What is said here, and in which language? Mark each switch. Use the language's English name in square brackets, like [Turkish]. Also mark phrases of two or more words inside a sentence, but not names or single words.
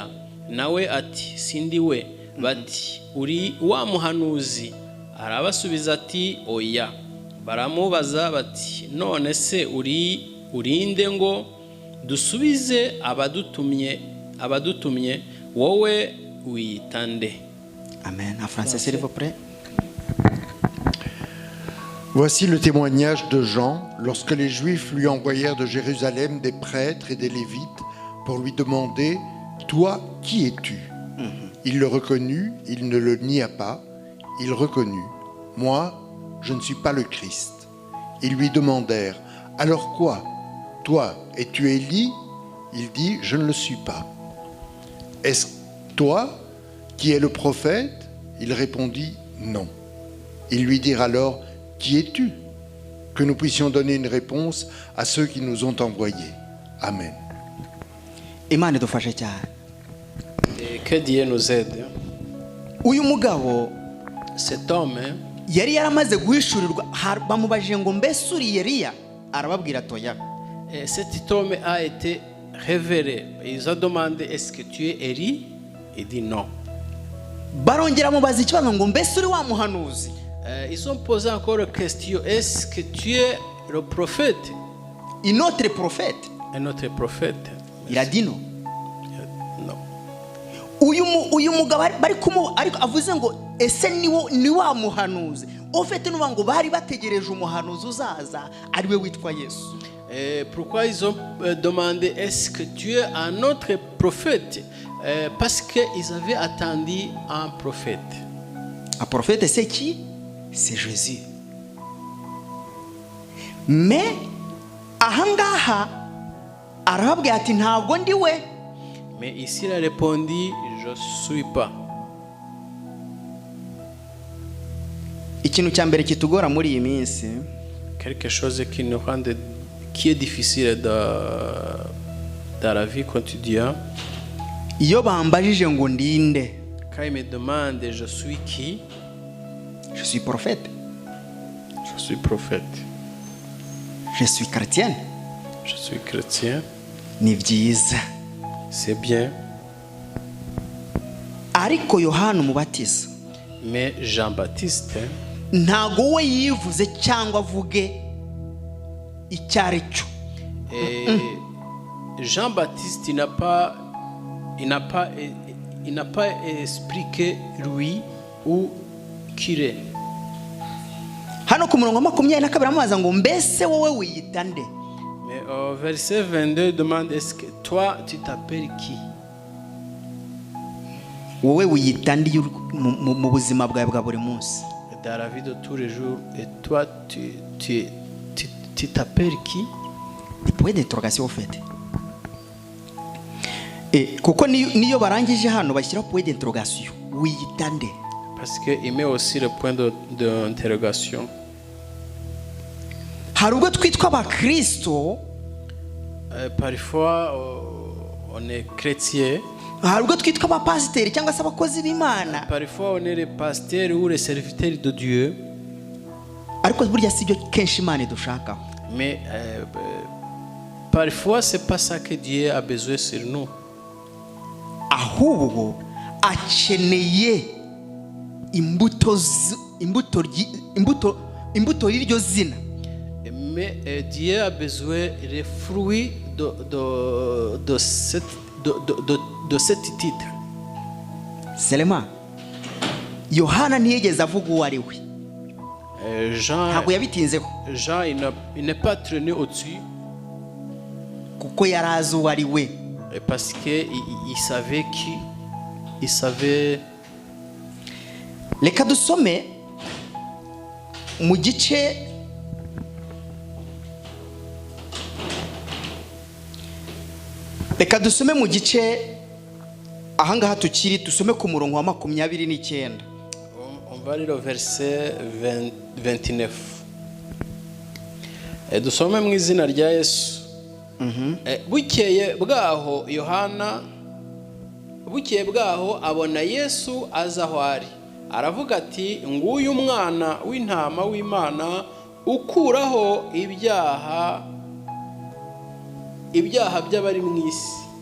[Kinyarwanda] Nawe ati sindi we. Bati uri wa muhanuzi? Arabasubiza ati oya. Baramubaza bati none se urinde ngo dusubize abadutumye wowe wiyitande? Amen. [French] En français s'il vous plaît. Voici le témoignage de Jean lorsque les Juifs lui envoyèrent de Jérusalem des prêtres et des Lévites pour lui demander « Toi, qui es-tu » Il le reconnut, il ne le nia pas, il reconnut « Moi, je ne suis pas le Christ ». Ils lui demandèrent « Alors quoi? Toi, es-tu Élie » Il dit « Je ne le suis pas ». « Est-ce toi qui es le prophète » Il répondit « Non ». Ils lui dirent alors « Qui es-tu? Que nous puissions donner une réponse à ceux qui nous ont envoyés. Amen. [Kinyarwanda] Imana idufashe cyane. [French] Que Dieu nous aide. [Kinyarwanda] Uyu mugabo, [French] cet homme, [Kinyarwanda] yari yaramaze guhishurirwa, bamubajije ngo mbese uri Eliya? Arababwira atoya. [French] Cet homme a été révéré. Ils ont demandé est-ce que tu es Élie? Il dit non. [Kinyarwanda] barongera mubaza ikibazo ngo mbese uri wa muhanuzi. [French] Ils ont posé encore une question, est-ce que tu es le prophète? Un autre prophète. Un autre prophète? Il a dit non. Non. [Kinyarwanda] uyu mugabo bari kumu ariko avuze ngo ese ni wa muhanuzi ufite nuba ngo bari bategereje umuhanuzi uzaza ari we witwa Yesu. [French] Pourquoi ils ont demandé est-ce que tu es un autre prophète? Parce qu'ils avaient attendu un prophète. Un prophète c'est qui? C'est Jésus. [Kinyarwanda] Mais ahangaha arababwira ati ntabwo ndi we. [French] Mais ici il a répondu je suis pas. [Kinyarwanda] Ikintu cya mbere kitugora muri iyi minsi, [French] quelque chose qui est difficile dans la vie quotidienne. [Kinyarwanda] iyo bambajije ngo ndinde, [French] Quand ils me demandent je suis qui? je suis prophète, Je suis prophète. je suis chrétien. Je suis chrétien. [Kinyarwanda] Ni byiza. [French] C'est bien. [Kinyarwanda] Ariko Yohana umubatiza [French] Mais Jean-Baptiste, [Kinyarwanda] ntago we yivuze cyangwa avuge icyari cyo. [French] et Jean-Baptiste, il n'a pas expliqué lui ou qui il est. [Kinyarwanda] Hano ku murongo wa 22 amubaza ngo mbese wowe wiyita nde? [French] Mais au verset 22, il demande est-ce que toi, tu t'appelles qui? [Kinyarwanda] Wowe wiyita nde mu buzima bwawe bwa buri munsi? [French] Dans la vie de tous les jours. Et toi, tu t'appelles qui? Ni point d'interrogation au fait. [Kinyarwanda] Kuko niyo barangije hano bashyira [French] point d'interrogation. [Kinyarwanda] Wiyita nde? [French] Parce qu'il met aussi le point d'interrogation. [Kinyarwanda] Hari ubwo twitwa abakristo, [French] Parfois, on est chrétien. [Kinyarwanda] hari ubwo twitwa abapasiteri cyangwa se abakozi b'Imana, [French] Parfois, on est les pasteurs ou les serviteurs de Dieu. [Kinyarwanda] ariko burya si byo kenshi Imana idushakaho. [French] Mais parfois, c'est pas ça que Dieu a besoin sur nous. [Kinyarwanda] Ahubwo akeneye imbuto y'iryo zina. [French] Mais Dieu a besoin des fruits de cet titre. [Kinyarwanda] Selema, Yohana ntiyigeze avuga uwo ari we. Ntabwo yabitinzeho [French] Jean, il n'est pas traîné au-dessus. [Kinyarwanda] kuko yari azi uwo ari we. [French] Parce qu'il savait qui. Il savait. [Kinyarwanda] Reka dusome mu gice ahangaha tukiri dusome ku murongo wa 29. [French] On va lire au verset 29. [Kinyarwanda] Dusome mu izina rya Yesu. Bukeye bwaho abona Yesu aza aho ari. Aravuga ati nguyu umwana w'intama w'Imana ukuraho ibyaha by'abari mu isi.